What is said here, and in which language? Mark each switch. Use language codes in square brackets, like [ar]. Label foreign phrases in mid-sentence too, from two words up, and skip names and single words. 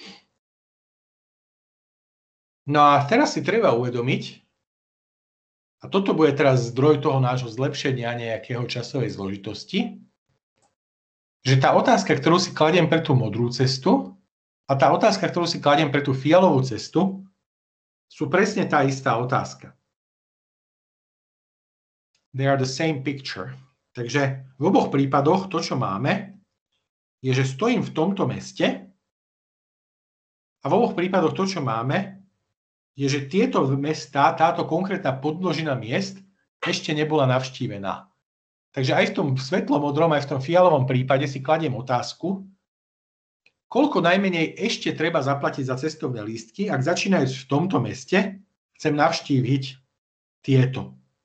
[sk] No a teraz si treba uvedomiť, a toto bude teraz zdroj toho nášho zlepšenia nejakého časovej zložitosti, že tá otázka, ktorú si kladiem pre tú modrú cestu, a tá otázka, ktorú si kladiem pre tú fialovú cestu, sú presne tá istá otázka. [en] They are the same picture. [sk] Takže v oboch prípadoch to, čo máme, je, že stojím v tomto meste a v oboch prípadoch to, čo máme, je, že tieto mestá, táto konkrétna podmnožina miest ešte nebola navštívená. Takže aj v tom svetlomodrom, aj v tom fialovom prípade si kladiem otázku, koľko najmenej ešte treba zaplatiť za cestovné lístky, ak začínajúc v tomto meste chcem navštíviť tieto.